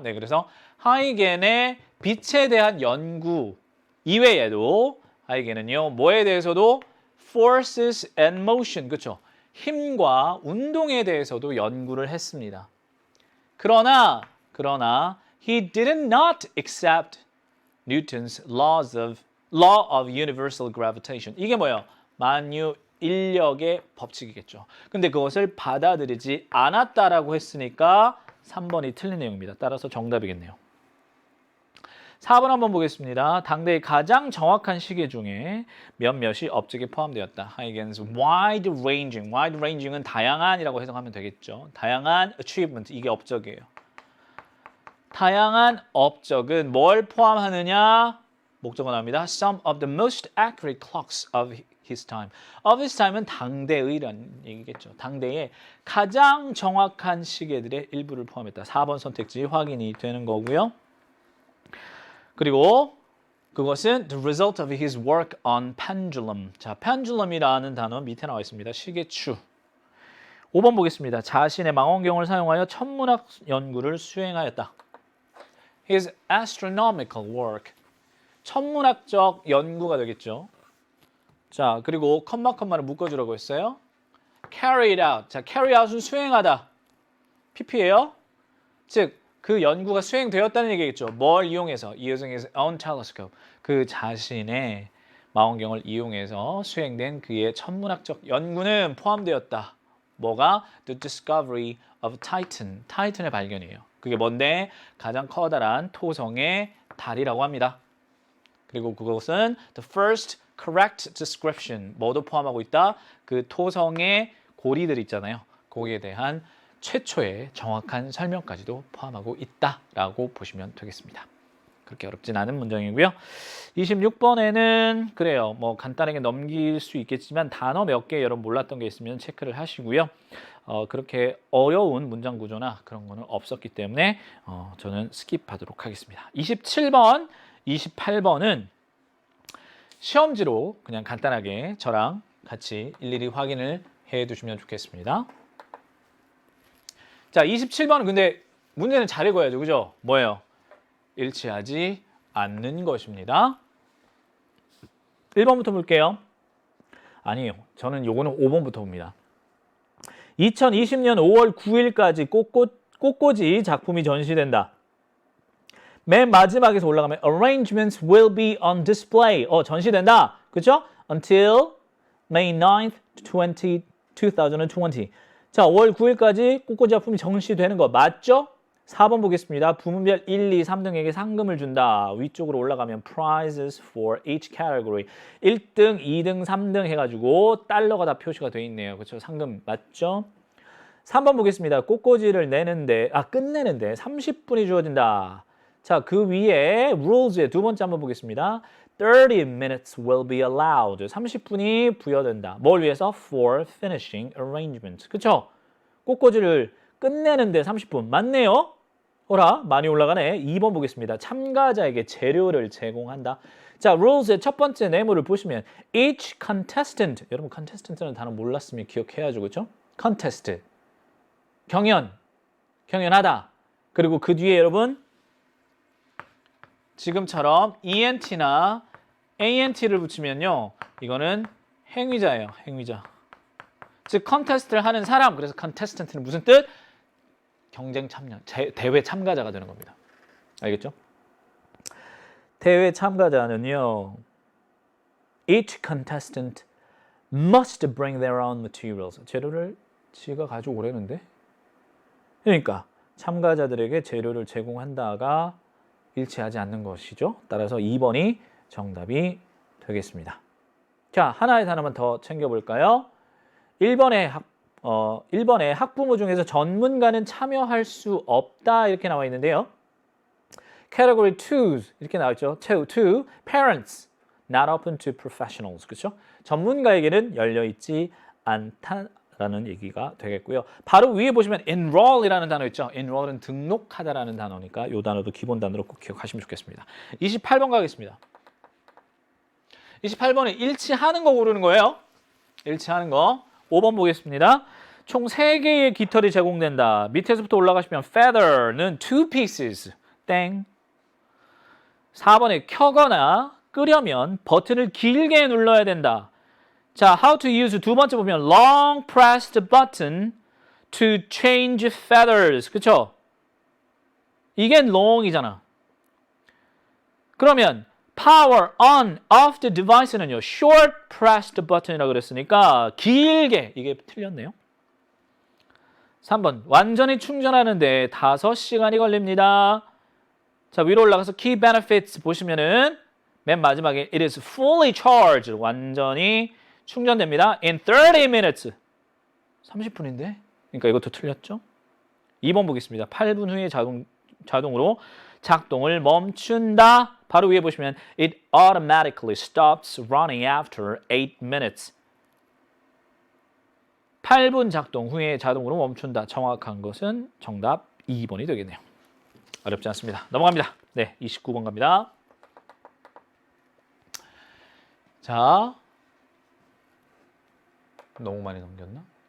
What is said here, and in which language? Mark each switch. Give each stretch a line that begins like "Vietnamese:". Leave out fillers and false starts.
Korean: 네, 그래서 하이겐의 빛에 대한 연구 이외에도 하이겐은요, 뭐에 대해서도
English: forces and motion,
Korean: 그렇죠? 힘과 운동에 대해서도 연구를 했습니다. 그러나
English: he did not accept Newton's law of universal gravitation.
Korean: 이게 뭐예요? 만유 인력의 법칙이겠죠. 근데 그것을 받아들이지 않았다라고 했으니까 3번이 틀린 내용입니다. 따라서 정답이겠네요. 4번 한번 보겠습니다. 당대의 가장 정확한 시계 중에 몇몇이 업적에 포함되었다. Huygens wide-ranging은 다양한이라고 해석하면 되겠죠. 다양한 achievement, 이게 업적이에요. 다양한 업적은 뭘 포함하느냐? 목적어 나옵니다.
English: Some of the most accurate clocks of his time.
Korean: Of his time은 당대의라는 얘기겠죠. 당대의 가장 정확한 시계들의 일부를 포함했다. 4번 선택지 확인이 되는 거고요. 그리고 그것은
English: the result of his work on pendulum.
Korean: 자, pendulum이라는 단어 밑에 나와 있습니다. 시계추. 5번 보겠습니다. 자신의 망원경을 사용하여 천문학 연구를 수행하였다.
English: His astronomical work.
Korean: 천문학적 연구가 되겠죠. 자, 그리고 컴마를 묶어주라고 했어요. carried out. 자, carry out은 수행하다. pp예요. 즉, 그 연구가 수행되었다는 얘기겠죠. 뭘 이용해서?
English: Using his own telescope.
Korean: 그 자신의 망원경을 이용해서 수행된 그의 천문학적 연구는 포함되었다. 뭐가?
English: The discovery of Titan.
Korean: 타이탄의 발견이에요. 그게 뭔데? 가장 커다란 토성의 달이라고 합니다. 그리고 그것은
English: the first correct description.
Korean: 뭐도 포함하고 있다? 그 토성의 고리들 있잖아요. 거기에 대한 최초의 정확한 설명까지도 포함하고 있다라고 보시면 되겠습니다. 그렇게 어렵진 않은 문장이고요. 26번에는 그래요. 뭐 간단하게 넘길 수 있겠지만 단어 몇 개 여러분 몰랐던 게 있으면 체크를 하시고요. 그렇게 어려운 문장 구조나 그런 거는 없었기 때문에 저는 스킵하도록 하겠습니다. 27번 28번은 시험지로 그냥 간단하게 저랑 같이 일일이 확인을 해 두시면 좋겠습니다. 자, 27번은 근데 문제는 잘 읽어야죠. 그죠? 뭐예요? 일치하지 않는 것입니다. 1번부터 볼게요. 아니에요. 저는 요거는 5번부터 봅니다. 2020년 5월 9일까지 꽃꽂이 작품이 전시된다. 맨 마지막에서 올라가면
English: arrangements will be on display.
Korean: 전시된다. 그렇죠?
English: Until May 9th, 2020.
Korean: 자, 5월 9일까지 꽃꽂이 작품이 전시되는 거 맞죠? 4번 보겠습니다. 부문별 1, 2, 3등에게 상금을 준다. 위쪽으로 올라가면
English: prizes for each category.
Korean: 1등, 2등, 3등 해가지고 달러가 다 표시가 돼 있네요. 그렇죠? 상금 맞죠? 3번 보겠습니다. 꽃꽂이를 끝내는데 30분이 주어진다. 자, 그 위에 rules의 두 번째 한번 보겠습니다.
English: 30 minutes will be allowed.
Korean: 30분이 부여된다. 뭘 위해서?
English: For finishing arrangement.
Korean: 그렇죠? 꽃꽂이를 끝내는데 30분. 맞네요. 호라, 많이 올라가네. 2번 보겠습니다. 참가자에게 재료를 제공한다. 자, rules의 첫 번째 네모를 보시면
English: each contestant.
Korean: 여러분 contestant는 단어 몰랐으면 기억해야죠. 그렇죠? contest. 경연하다. 그리고 그 뒤에 여러분 지금처럼 ENT나 ANT를 붙이면요. 이거는 행위자예요. 행위자. 즉 컨테스트를 하는 사람. 그래서 contestant는 무슨 뜻? 경쟁 참여, 대회 참가자가 되는 겁니다. 알겠죠? 대회 참가자는요.
English: Each contestant must bring their own materials.
Korean: 재료를 지가 가져오라는데? 그러니까 참가자들에게 재료를 제공한다가 일치하지 않는 것이죠. 따라서 2번이 정답이 되겠습니다. 자, 하나의 단어만 더 챙겨볼까요? 1번의 학부모 중에서 전문가는 참여할 수 없다 이렇게 나와 있는데요. Category 2 이렇게 나왔죠. 2.
English: Parents not open to professionals.
Korean: 그렇죠? 전문가에게는 열려있지 않다라는 얘기가 되겠고요. 바로 위에 보시면 enroll이라는 단어 있죠. enroll은 등록하다라는 단어니까 이 단어도 기본 단어로 꼭 기억하시면 좋겠습니다. 28번 가겠습니다. 28번은 일치하는 거 고르는 거예요. 일치하는 거. 5번 보겠습니다. 총 3개의 깃털이 제공된다. 밑에서부터 올라가시면 feather는 2 pieces. 땡. 4번에 켜거나 끄려면 버튼을 길게 눌러야 된다.
English: 자, how to use
Korean: 두 번째 보면
English: long press the button to change feathers.
Korean: 그쵸? 이게 long이잖아. 그러면
English: power on of the device는요. short press the button이라고
Korean: 그랬으니까 길게. 이게 틀렸네요. 3번 완전히 충전하는데 5시간이 걸립니다. 자, 위로 올라가서
English: key benefits
Korean: 보시면은 맨 마지막에
English: it is fully charged.
Korean: 완전히 충전됩니다.
English: in 30 minutes.
Korean: 30분인데? 그러니까 이것도 틀렸죠? 2번 보겠습니다. 8분 후에 자동으로 작동을 멈춘다. 바로 위에 보시면
English: it automatically stops running after 8 minutes.
Korean: 8분 작동 후에 자동으로 멈춘다. 정확한 것은 정답 2번이 되겠네요. 어렵지 않습니다. 넘어갑니다. 네, 29번 갑니다. 자, 너무 많이 넘겼나?